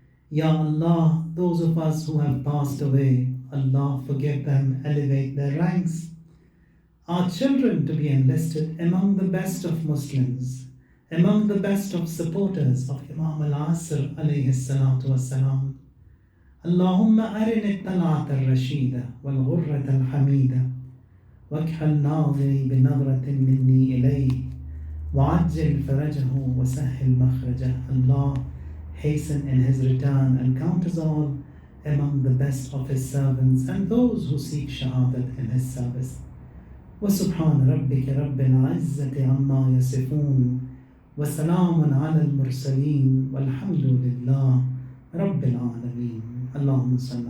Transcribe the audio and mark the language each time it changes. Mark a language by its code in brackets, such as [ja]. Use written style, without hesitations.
[en] Ya Allah, those of us who have passed away, Allah forgive them, elevate their ranks. Our children to be enlisted among the best of Muslims, among the best of supporters of Imam al-Asr alayhi salatu wassalam. [ar] Allahumma arini at-tal'at al-rashida wal-ghurrat al-hamida واكحل ناظري بنظرة مني إليه وعجل فرجه وسهل مخرجه. [en] Allah hasten in his return and count us all among the best of his servants and those who seek shahadat in his service. [ar] وسبحان ربك رب العزة عما يصفون وسلام على المرسلين والحمد لله رب العالمين. اللهم صل